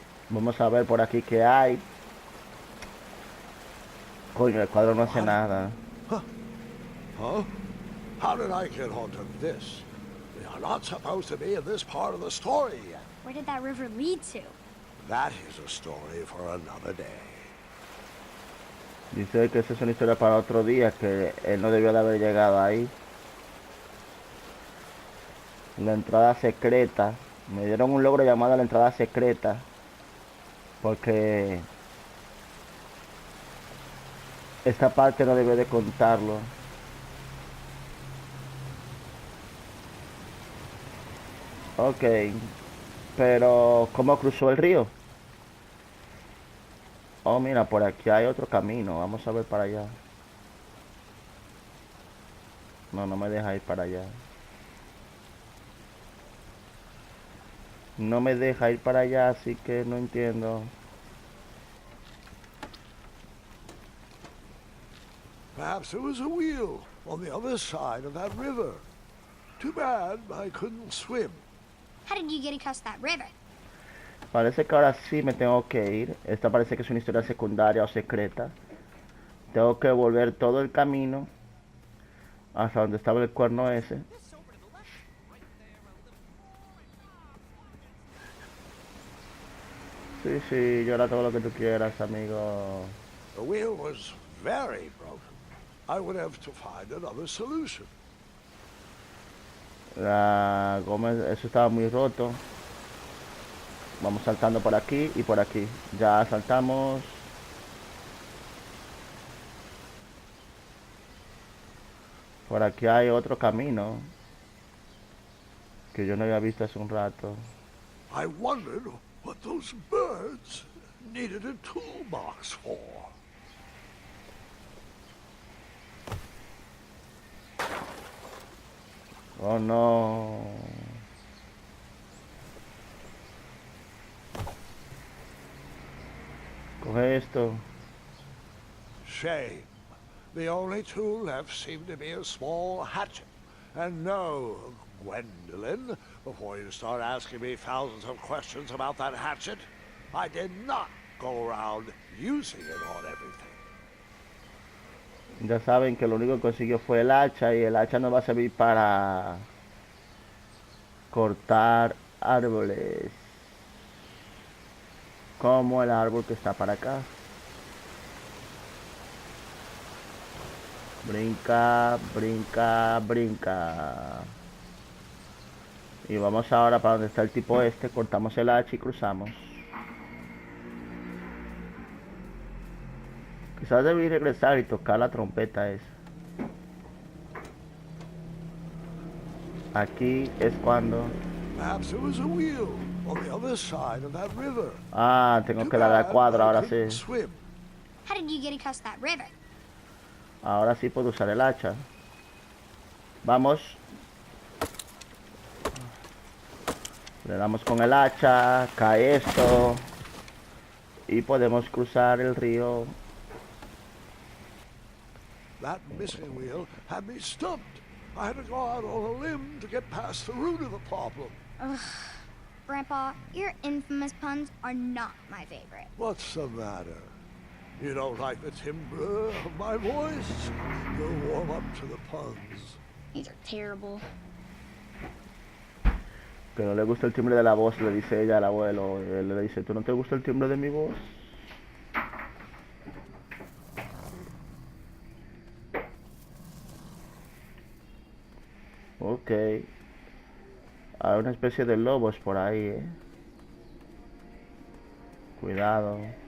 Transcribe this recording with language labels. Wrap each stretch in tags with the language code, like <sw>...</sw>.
<es>Vamos a ver por aquí qué hay. Coño, el cuadro no hace nada.</es> <en>Huh? How did I get onto this? We are not supposed to be in this part of the story yet. Where did that river lead to? That is a story for another day.</en> <es>Dice que esa es una historia para otro día, que él no debió de haber llegado ahí. La entrada secreta. Me dieron un logro llamado la entrada secreta. Porque esta parte no debió de contarlo. Ok. Pero, ¿cómo cruzó el río? Oh, mira, por aquí hay otro camino. Vamos a ver para allá. No, no me deja ir para allá. No me deja ir para allá, así que no entiendo.</es> <en>Perhaps there was a wheel on the other side of that river. Too bad I couldn't swim. How did you get across that river?</en> <es>Parece que ahora sí me tengo que ir. Esta parece que es una historia secundaria o secreta. Tengo que volver todo el camino hasta donde estaba el cuerno ese. Sí, sí, llora todo lo que tú quieras, amigo.</es> <en>The wheel was very broken. I would have to find another solution.</en> <es>La goma, eso estaba muy roto. Vamos saltando por aquí y por aquí. Ya saltamos. Por aquí hay otro camino que yo no había visto hace un rato.</es> <en>I wondered what those birds needed a toolbox for. Oh no.</en> <es>Coge esto.</es> <en>Shame. The only tool left seemed to be a small hatchet. And no, Gwendolyn, before you start asking me thousands of questions about that hatchet, I did not go around using it on everything.</en> <es>Ya saben que lo único que consiguió fue el hacha y el hacha no va a servir para cortar árboles. Como el árbol que está para acá. Brinca, brinca, brinca. Y vamos ahora para donde está el tipo este. Cortamos el hacha y cruzamos. Quizás debí regresar y tocar la trompeta esa. Aquí es cuando...</es> <en>Perhaps there was a wheel on the other side of that river.</en> <es>Ah, tengo que darle al cuadro, ahora sí.</es> <en>Swim. How did you get across that river?</en> <es>Ahora sí puedo usar el hacha. Vamos. Le damos con el hacha, cae esto. Y podemos cruzar el río.</es> <en>That missing wheel had me stumped. I had to go out on a limb to get past the root of the problem. Ugh. Grandpa, your infamous puns are not my favorite. What's the matter? You don't like the timbre of my voice? You'll warm up to the puns. These are terrible.</en> <es>Que no le gusta el timbre de la voz, le dice ella al abuelo. Él le dice, ¿tú no te gusta el timbre de mi voz? Ok. Hay una especie de lobos por ahí, Cuidado.</es>